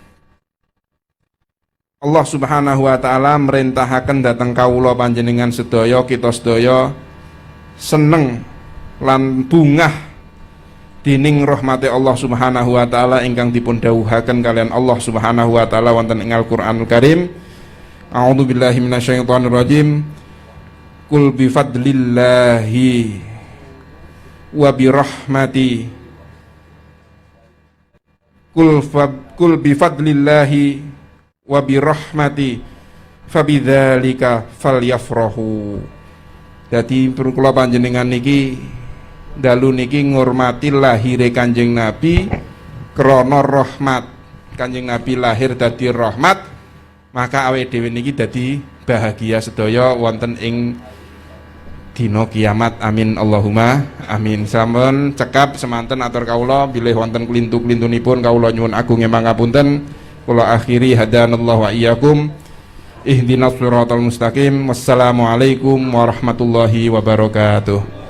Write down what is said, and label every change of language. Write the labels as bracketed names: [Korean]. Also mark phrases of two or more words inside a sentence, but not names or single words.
[Arabic] الله سبحانه وتعالى [Javanese] merintahaken dhateng kawula panjenengan sedaya, kita sedaya seneng lan bungah dening rahmate [Arabic] الله سبحانه وتعالى [Javanese] ingkang dipun dawuhaken kalian [Arabic] الله سبحانه وتعالى [Javanese] wonten ing Al-Qur'anul Karim. [Arabic] أعوذ بالله من الشيطان الرجيم. قل بفضل الله وبرحمته قل بفضل الله وبرحمته فبذلك فليفرحوا. [Javanese] Dadi kula panjenengan niki dalu niki ngurmati lahire Kanjeng Nabi krana rahmat. Kanjeng Nabi lahir dadi rahmat, maka awake dhewe niki dadi bahagia sedaya wonten ing dina kiamat. [Arabic] آمين اللهم آمين. [Javanese] Sampun cekap semanten atur kawula bilih wonten klintu-klintunipun kawula nyuwun agung mangapunten. Kula akhiri [Arabic] هدانا الله وإياكم اهدنا الصراط المستقيم. والسلام عليكم ورحمة الله وبركاته.